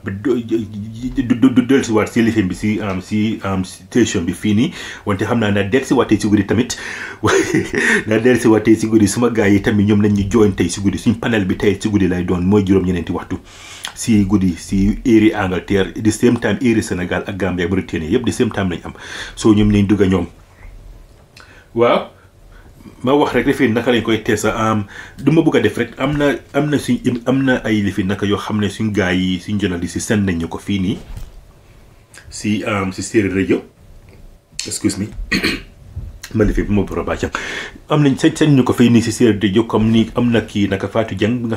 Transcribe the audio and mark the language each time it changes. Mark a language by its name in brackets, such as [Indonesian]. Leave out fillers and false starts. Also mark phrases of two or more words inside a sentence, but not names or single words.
[Wolof] delsi waat si lifin bi si station bi fii nii wante xam naa naa delsi waatee si guddi tamit naa delsi waatee si guddi suma gars yi tamit ñoom lañ ñu join tey si guddi suñ panel bi tey si guddi lay doon mooy juróom-ñeneenti waxtu si guddi si area Angleterre [English] the same time [Wolof] area Sénégal ak Gambie ak Mauritanie yëpp [English] the same time [Wolof] lañ am soo ñoom nañ dugga ñoom waaw ma wax rek lifin naka lañ koy teesa du ma bëgg a def rek am na ay lifin naka yoo xam ne suñ gars yi suñ journaliste yi seen nañ ñu ko fii nii si Séeréer rajo [English] excuse me [Wolof] ma lifin bu ma boro bàccam am nañ seen ñu ko fii nii si Séeréer rajo comme ni am na kii naka Fatou Dieng bi nga